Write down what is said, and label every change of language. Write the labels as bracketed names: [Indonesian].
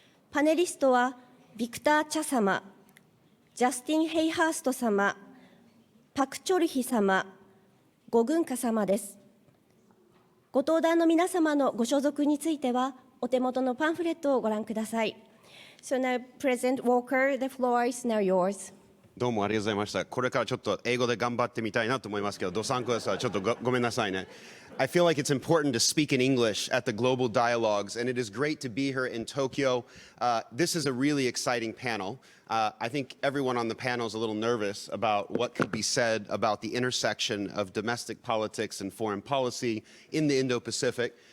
[Japanese] パネリストは、ヴィクター・チャ様、ジャスティン・ヘイハースト様、パク・チョルヒ様、ゴグンカ様です。ご登壇の皆様のご所属については、お手元のパンフレットをご覧ください。 [English] So now, President Walker, the floor is now yours. [Japanese] どうもありがとうございました。これからちょっと英語で頑張ってみたいなと思いますけど、どさんこです。ちょっとごめんなさいね。 [English] I feel like it's important to speak in English at the global dialogues, and it is great to be here in Tokyo. This is a really exciting panel. I think everyone on the panel is a little nervous about what could be said about the intersection of domestic politics and foreign policy in the Indo-Pacific.